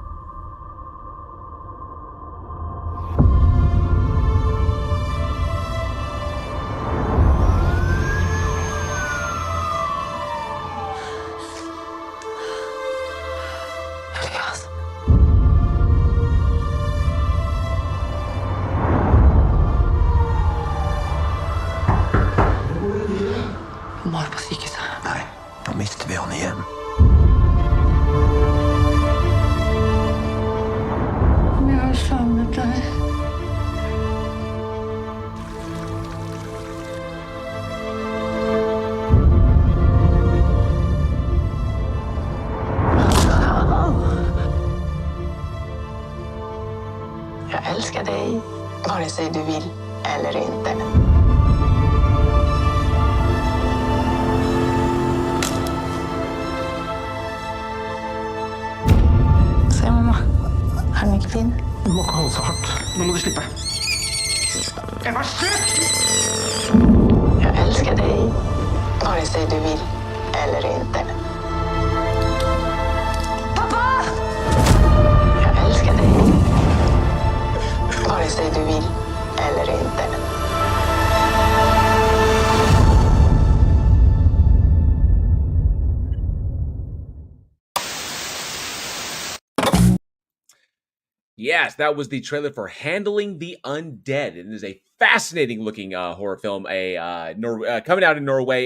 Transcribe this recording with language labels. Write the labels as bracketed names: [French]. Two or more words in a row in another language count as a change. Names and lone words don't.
[Norwegian] Mamma er på sykehuset. Nei, nå mister vi han igjen. Jeg har savnet deg. [Swedish] Jag älskar dig, vare sig du vill eller inte. [Norwegian] Se, mamma. Er den ikke fin? Du må ikke holde så hardt. Nå må du slippe. Ebba, slutt! [Swedish] Jag älskar dig, vare sig du vill eller inte. Pappa! Jag älskar dig, vare sig du vill eller inte. [English] Yes, that was the trailer for Handling the Undead. It is a fascinating looking horror film, coming out in Norway.